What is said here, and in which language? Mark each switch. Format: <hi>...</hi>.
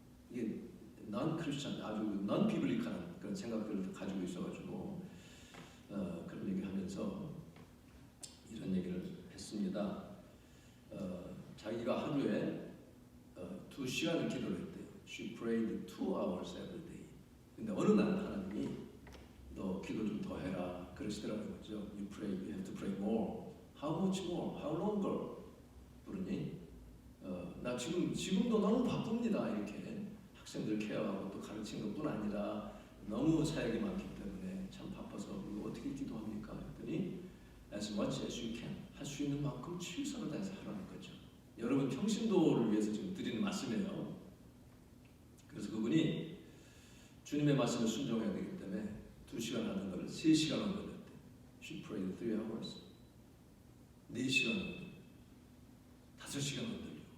<ko>이게 non-Christian, 아주 non-biblical한 그런 생각들을 가지고 있어가지고 그런 얘기하면서 이런 얘기를 했습니다. 자기가 하루에 2시간을 기도를 했대요.</ko> <en>She prayed 2 hours every day.</en> <ko>근데 어느 날 하나님이 너 기도 좀 더 해라 그러시더라고요.</ko> <en>You pray, you have to pray more. How much more? How longer?</en> <ko>그러니 나 지금도 너무 바쁩니다. 이렇게 학생들 케어하고 또 가르치는 것뿐 아니라 너무 사역이 많기 때문에 참 바빠서 어떻게 기도합니까? 했더니</ko> <en>as much as you can.</en> <ko>할 수 있는 만큼 최선을 다해서 하라는 거죠. 여러분 평신도를 위해서 지금 드리는 말씀이에요. 그래서 그분이 주님의 말씀을 순종해야 되기 때문에 2시간 하는 걸 3시간 올렸대.</ko> <en>She prayed 3 hours.</en> <ko>4시간 올렸대. 5시간 올렸대.</ko>